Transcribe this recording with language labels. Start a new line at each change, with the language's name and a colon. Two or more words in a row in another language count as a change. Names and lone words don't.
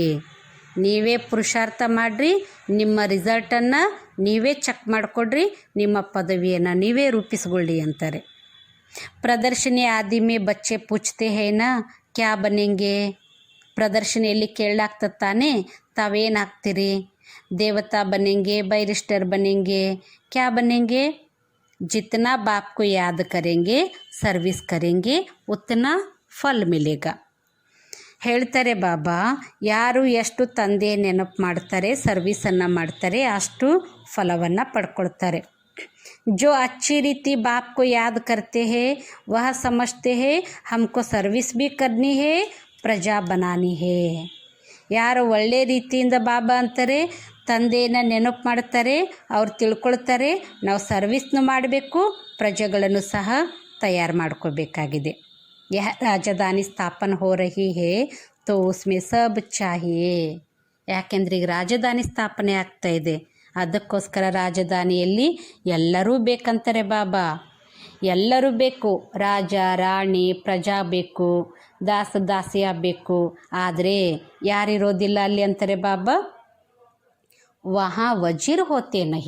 Kannada: ನೀವೇ ಪುರುಷಾರ್ಥ ಮಾಡಿರಿ, ನಿಮ್ಮ ರಿಸಲ್ಟನ್ನು ನೀವೇ ಚೆಕ್ ಮಾಡಿಕೊಡ್ರಿ, ನಿಮ್ಮ ಪದವಿಯನ್ನು ನೀವೇ ರೂಪಿಸ್ಕೊಳ್ಳಿ ಅಂತಾರೆ.
Hindi: प्रदर्शनी आदि में बच्चे पूछते हैं ना क्या बनेंगे.
Kannada: ಪ್ರದರ್ಶನಿಯಲ್ಲಿ ಕೇಳಲಾಗ್ತದೆ ತಾನೇ, ತಾವೇನಾಗ್ತೀರಿ?
Hindi: देवता बनेंगे, बैरिस्टर बनेंगे, क्या बनेंगे? जितना बाप को याद करेंगे, सर्विस करेंगे, उतना फल मिलेगा.
Kannada: ಹೇಳ್ತಾರೆ ಬಾಬಾ, ಯಾರು ಎಷ್ಟು ತಂದೆ ನೆನಪು ಮಾಡ್ತಾರೆ, ಸರ್ವಿಸನ್ನು ಮಾಡ್ತಾರೆ, ಅಷ್ಟು ಫಲವನ್ನು ಪಡ್ಕೊಳ್ತಾರೆ.
Hindi: जो अच्छी रीति बाप को याद करते हैं वह समझते हैं हमको सर्विस भी करनी है, प्रजा बनानी है.
Kannada: ಯಾರು ಒಳ್ಳೆ ರೀತಿಯಿಂದ ಬಾಬಾ ಅಂತಾರೆ ತಂದೆಯನ್ನು ನೆನಪು ಮಾಡ್ತಾರೆ, ಅವ್ರು ತಿಳ್ಕೊಳ್ತಾರೆ ನಾವು ಸರ್ವಿಸ್ನು ಮಾಡಬೇಕು, ಪ್ರಜೆಗಳನ್ನು ಸಹ ತಯಾರು ಮಾಡ್ಕೋಬೇಕಾಗಿದೆ.
Hindi: यह राजधानी स्थापन हो रही है तो उसमें सब चाहिए.
Kannada: ಯಾಕೆಂದರೆ ಈಗ ರಾಜಧಾನಿ ಸ್ಥಾಪನೆ ಆಗ್ತಾ ಇದೆ, ಅದಕ್ಕೋಸ್ಕರ ರಾಜಧಾನಿಯಲ್ಲಿ ಎಲ್ಲರೂ ಬೇಕಂತಾರೆ ಬಾಬಾ. ಎಲ್ಲರೂ ಬೇಕು, ರಾಜ ರಾಣಿ ಪ್ರಜಾ ಬೇಕು, ದಾಸ ದಾಸಿಯ ಬೇಕು. ಆದರೆ ಯಾರಿರೋದಿಲ್ಲ ಅಲ್ಲಿ ಅಂತಾರೆ ಬಾಬಾ,
Hindi: वहाँ वज़ीर होते नहीं.